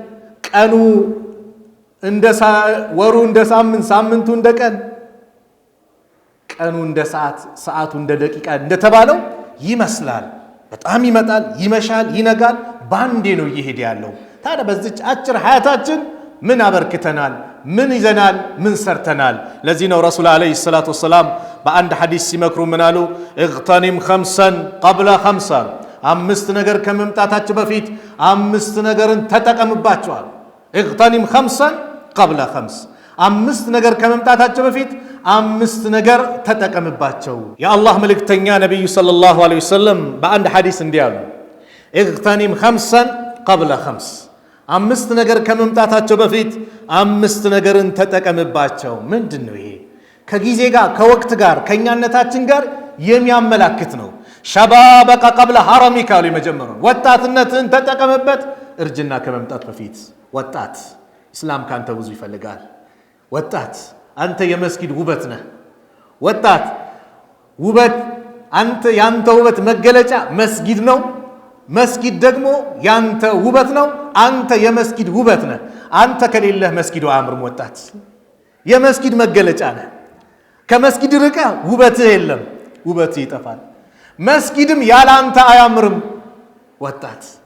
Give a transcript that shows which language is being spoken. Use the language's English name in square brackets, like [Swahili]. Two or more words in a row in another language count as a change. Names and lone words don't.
[Amharic] ቀኑ እንደ ወሩ እንደ ሳምንት ሳምንቱ እንደ ቀን ቀኑ እንደ ሰዓት ሰዓቱ እንደ ደቂቃ እንደተባለው ይመስላል በጣም ይመጣል ይመሻል ይነጋል ባንዴ ነው ይሄድ ያለው ታዲያ በዚህ አጭር ሐያታችን ምን አበርክተናል ምን ይዘናል ምን ሰርተናል ለዚህ ነው ረሱል [Arabic] عليه الصلاة والسلام [Amharic] በአንድ ሐዲስ ሲመክሩ ምን አሉ [Arabic] اغتنم خمسا قبل [Amharic] خمسة አምስት ነገር ከመምጣታቸው በፊት አምስት ነገርን ተጠቀምባቸዋል [Arabic] اغتنم خمسا قبل خمس [Amharic] አምስት ነገር ከመምጣታቸው በፊት አምስት ነገር ተጠቀምባቸው የአላህ መልእክተኛ ነብዩ [Arabic] صلى الله عليه وسلم [Amharic] በአንድ ሐዲስ እንዲያሉ [Arabic] اغتنم خمسا قبل خمس [Amharic] አምስት ነገር ከመምጣታቸው በፊት አምስት ነገርን ተጠቀምባቸው ምንድነው ይሄ ከጊዜ ጋር ከወቅት ጋር ከኛነታችን ጋር የሚያመላክት ነው [Arabic] شبابك قبل حرمك [Amharic] ለመጀመሩ ወጣትነትን ተጠቀምበት እርጅና ከመምጣት በፊት ወጣት እስላም ካንተ ብዙ ይፈልጋል ወጣት አንተ የመስጊድ ውበት ነህ ወጣት ውበት አንተ ያንተ ውበት መገለጫ መስጊድ ነው። መስጊድ ደግሞ ያንተ ውበት ነው። አንተ የመስጊድ ውበት ነህ። አንተ ከሌለህ መስጊዱ አያምርም። ወጣት የመስጊድ መገለጫ ነህ። ከመስጊድ ርቀህ ውበትህ የለም፣ ውበትህ ይጠፋል። መስጊድም ያለ አንተ አያምርም። ወጣት